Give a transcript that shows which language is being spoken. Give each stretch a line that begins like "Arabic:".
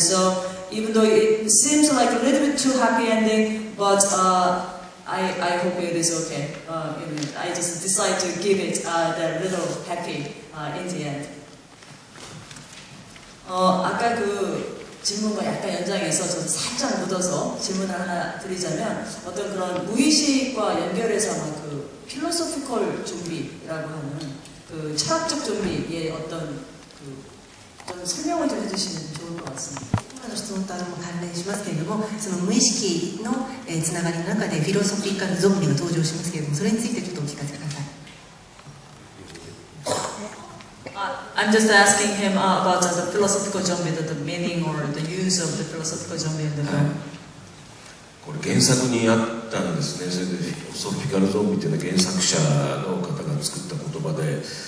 English: So even though it seems like a little bit too happy ending, but I hope it is okay. I just decide to give it the little happy in the end.
Korean: 아까 그 질문과 약간 연장해서 저도 살짝 묻어서 질문을 하나 드리자면, 어떤 그런 무의식과 연결해서 아마 그 필로소피컬 좀비라고 하는 그 철학적 좀비의 어떤 좀 설명을 좀 해주시면 좋을 것 같습니다.
Japanese: 今の質問と関連しますけれども、その無意識のつながりの中でフィロソフィカルゾンビが登場しますけれども、それについてちょっとお聞かせください。
English: I'm just asking him about the philosophical zombie, the meaning or the use of the philosophical zombie in the film.
Japanese: これ原作にあったんですね。それでフィロソフィカルゾンビというのは原作者の方が作った言葉で、